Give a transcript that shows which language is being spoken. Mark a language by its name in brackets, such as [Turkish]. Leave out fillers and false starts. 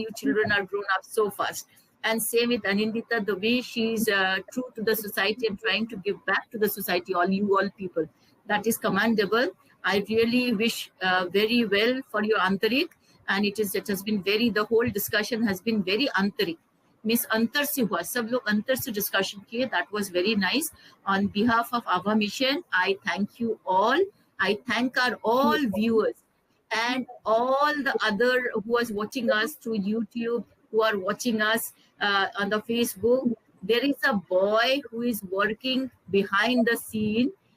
[English] You children are grown up so fast. And same with Anindita, the way she's true to the society and trying to give back to the society, all people. That is commendable. I really wish very well for your Antarik. And it has been the whole discussion has been very Antarik. [Hindi] Miss अंतर से हुआ, सब लोग अंतर से discussion किए. [English] That was very nice. On behalf of Abha Mission, I thank you all. I thank our all viewers and all the other who was watching us through YouTube, who are watching us on the Facebook. There is a boy who is working behind the scene.